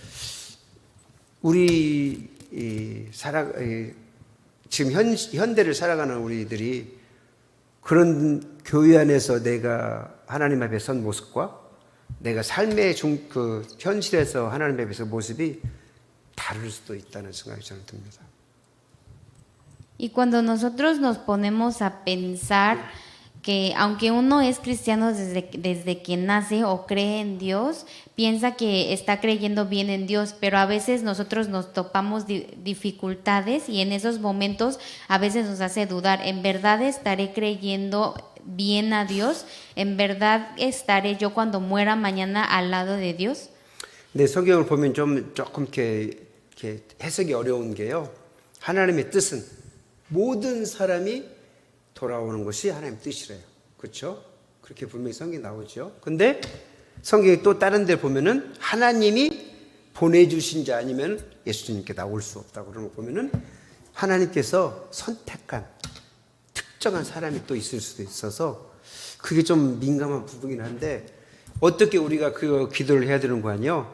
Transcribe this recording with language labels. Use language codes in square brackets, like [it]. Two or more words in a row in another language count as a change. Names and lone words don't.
[ko] 우리 지금 현대를 살아가는 우리들이 그런 교회 안에서 내가 하나님 앞에 선 모습과 내가 삶의 그 현실에서 하나님 앞에 선 모습이 다를 수도 있다는 생각이 저는 듭니다. [es] Y cuando nosotros nos ponemos a pensar que aunque uno es cristiano desde que nace o cree en Dios, piensa que está creyendo bien en Dios, pero a veces nosotros nos topamos dificultades y en esos momentos a veces nos hace dudar, ¿en verdad estaré creyendo bien a Dios? ¿En verdad estaré yo cuando muera mañana al lado de Dios? [ko] 네, 성경을 보면 조금 이렇게 해석이 어려운 게요. 하나님의 뜻은 모든 사람이 돌아오는 것이 하나님 뜻이래요. 그렇죠? 그렇게 분명히 성경에 나오죠. 근데 성경에 또 다른 데 보면은 하나님이 보내주신 자 아니면 예수님께 나올 수 없다고 그런 거 보면은 하나님께서 선택한 특정한 사람이 또 있을 수도 있어서 그게 좀 민감한 부분이긴 한데 어떻게 우리가 그 기도를 해야 되는 거 아니요?